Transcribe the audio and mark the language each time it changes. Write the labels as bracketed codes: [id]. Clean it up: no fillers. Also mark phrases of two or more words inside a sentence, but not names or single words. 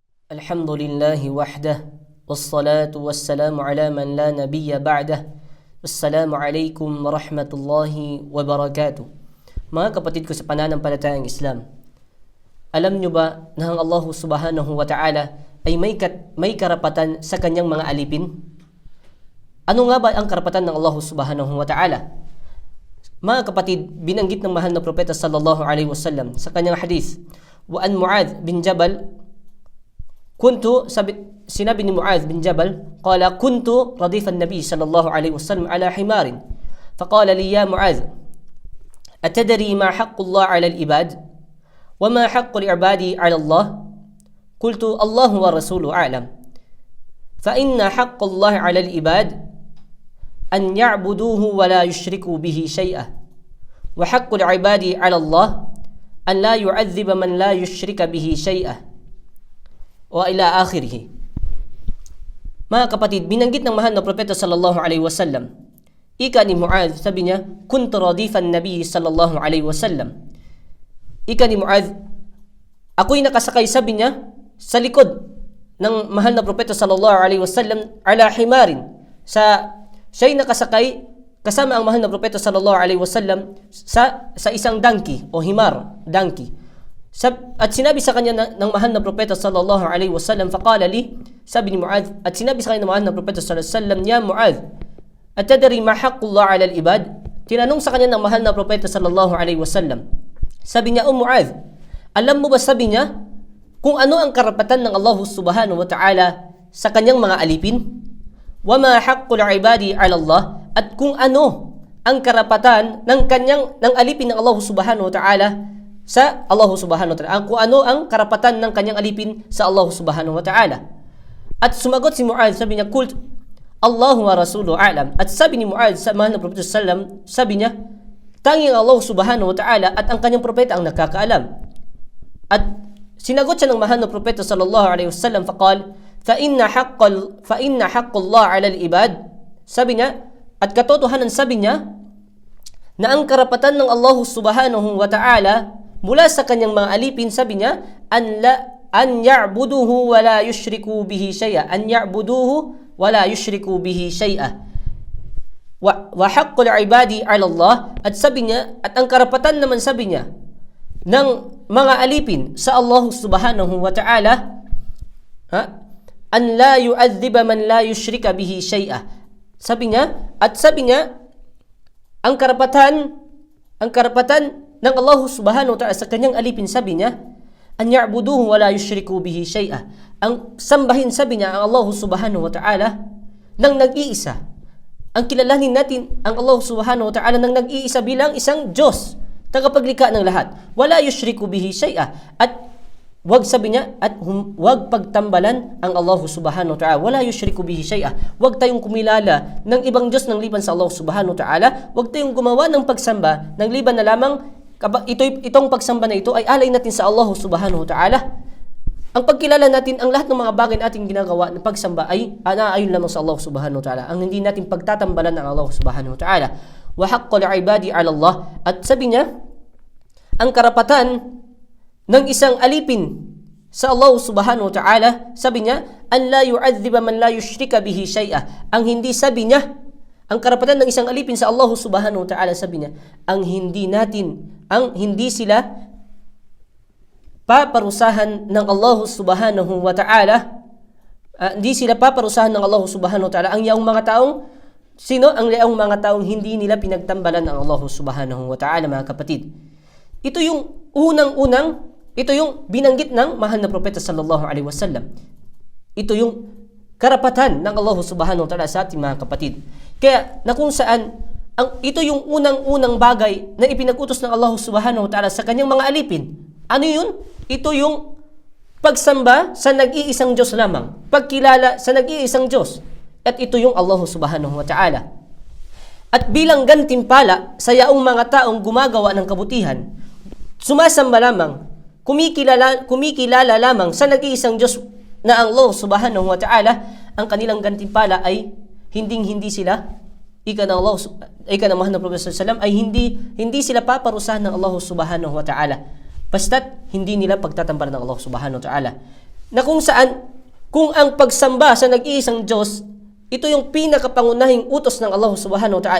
[ar] الحمد لله وحده والصلاة والسلام على من لا نبي بعده. السلام عليكم ورحمة الله وبركاته. [tl] Mga kapatid ko sa pananampalatayang Islam, alam nyo ba na ang Allah [ar] سبحانه وتعالى [tl] ay may karapatan sa kanyang mga alipin? Ano nga ba ang karapatan ng Allah [ar] سبحانه وتعالى? [tl] Mga kapatid, binanggit ng mahal na propeta [ar] صلى الله عليه وسلم [tl] sa kanyang hadith, [ar] وعن معاذ بن جبل, [tl] sinabi ni Mu'adh bin Jabal, [ar] قال كنت رديف النبي صلى الله عليه وسلم على حمار فقال لي يا معاذ أتدري ما حق الله على العباد وما حق العباد على الله? قلت الله ورسوله أعلم فإن حق الله على العباد أن يعبدوه ولا يشركوا به شيئا وحق العباد على الله أن لا يعذب من لا يشرك به شيئا وإلى آخره. [tl] Mga kapatid, binanggit ng mahal na propeta [ar] صلى الله عليه وسلم, [tl] ika ni Mu'adh, sabi niya, [ar] كنت رديف النبي صلى الله عليه وسلم. [tl] Ika ni Mu'adh, ako'y nakasakay, sabi niya, sa likod ng mahal na propeta [ar] صلى الله عليه وسلم, على حمار, [tl] siya'y nakasakay kasama ang mahal na propeta [ar] صلى الله عليه وسلم [tl] sa isang donkey o himar, donkey. At sinabi sa kanya ng mahal na propeta [ar] صلى الله عليه وسلم, فقال لي, [tl] sabi ni Mu'adh, at sinabi sa kanya ng mahal na propeta [ar] صلى الله عليه وسلم يا معاذ أتدري ما حق الله على العباد? [tl] Tinanong sa kanya ng mahal na propeta [ar] صلى الله عليه وسلم, [tl] sabi niya, Mu'adh, alam mo ba, sabi niya, kung ano ang karapatan ng Allah [ar] سبحانه وتعالى [tl] sa kanyang mga alipin? [ar] وما حق العباد على الله, [tl] at kung ano ang karapatan ng alipin ng Allah [ar] سبحانه وتعالى [tl] sa Allah [ar] سبحانه وتعالى, [tl] kung ano ang karapatan ng kanyang alipin sa Allah [ar] سبحانه وتعالى. [tl] At sumagot si Mu'adh, sabi niya, [ar] قلت الله ورسوله أعلم. [tl] At sabi ni Mu'adh sa mahal na propeta sallam, sabi niya, tanging Allah [ar] سبحانه وتعالى [tl] at ang kanyang propeta ang nakakaalam. At sinagot siya ng mahal na propeta [ar] صلى الله عليه وسلم فقال فإن حق الله على العباد, [tl] sabi niya, at katotohanan, sabi niya, na ang karapatan ng Allah [ar] سبحانه وتعالى [tl] mula sa kanyang mga alipin, sabi niya, [ar] أن يعبدوه ولا يشركوا به شيئا أن يعبدوه ولا يشركوا به شيئا, وحق العباد على الله, [tl] at sabi niya, at ang karapatan naman, sabi niya, ng mga alipin sa Allah [ar] سبحانه وتعالى, أن لا يعذب من لا يشرك به شيئا, [tl] sabi niya, at sabi niya, ang karapatan ng Allah [ar] سبحانه وتعالى [tl] sa kanyang alipin, sabi niya, [ar] أن يعبدوه ولا يشركوا به شيئا, [tl] ang sambahin, sabi niya, ang Allah [ar] سبحانه وتعالى [tl] nang nag-iisa. Ang kilalanin natin ang Allah [ar] سبحانه وتعالى [tl] nang nag-iisa bilang isang Diyos, tagapaglikha ng lahat. [ar] ولا يشركوا به شيئا, [tl] at wag, sabi niya, at wag pagtambalan ang Allah [ar] سبحانه وتعالى. ولا يشركوا به شيئا, [tl] wag tayong kumilala ng ibang Diyos ng liban sa Allah [ar] سبحانه وتعالى. [tl] Wag tayong gumawa ng pagsamba ng liban na lamang itong pagsamba na ito ay alay natin sa Allah [ar] سبحانه وتعالى. [tl] Ang pagkilala natin, ang lahat ng mga bagay na ating ginagawa ng pagsamba ay naayon lamang sa Allah [ar] سبحانه وتعالى. [tl] Ang hindi natin pagtatambalan ng Allah [ar] سبحانه وتعالى. وحق العباد على الله, [tl] at sabi niya, ang karapatan ng isang alipin sa Allah [ar] سبحانه وتعالى, [tl] sabi niya, [ar] أن لا يعذب من لا يشرك به شيئا, [tl] ang hindi, sabi niya, ang karapatan ng isang alipin sa Allah [ar] سبحانه وتعالى, [tl] sabi niya, ang hindi sila paparusahan ng Allah [ar] سبحانه وتعالى, [tl] hindi sila paparusahan ng Allah [ar] سبحانه وتعالى [tl] ang yaong mga taong, sino? Ang yaong mga taong hindi nila pinagtambalan ng Allah [ar] سبحانه وتعالى, [tl] mga kapatid. Ito yung ito yung binanggit ng mahal na propeta [ar] صلى الله عليه وسلم. [tl] Ito yung karapatan ng Allah [ar] سبحانه وتعالى [tl] sa ating mga kapatid. Kaya na kung saan ito yung unang bagay na ipinag-utos ng Allah [ar] سبحانه وتعالى [tl] sa kanyang mga alipin. Ano yun? Ito yung pagsamba sa nag-iisang Diyos lamang. Pagkilala sa nag-iisang Diyos. At ito yung Allah [ar] سبحانه وتعالى. [tl] At bilang gantimpala sa yaong mga taong gumagawa ng kabutihan, sumasamba lamang, kumikilala lamang sa nag-iisang Diyos na ang Allah [ar] سبحانه وتعالى, [tl] ang kanilang gantimpala ay hindi sila, ika ng mahal na propeta [ar] صلى الله عليه وسلم, [tl] ay hindi sila paparusahan ng Allah [ar] سبحانه وتعالى, [tl] basta't hindi nila pagtatambalan ng Allah [ar] سبحانه وتعالى. [tl] na kung saan, kung ang pagsamba sa nag-iisang Diyos, ito yung pinakapangunahing utos ng Allah [ar] سبحانه وتعالى.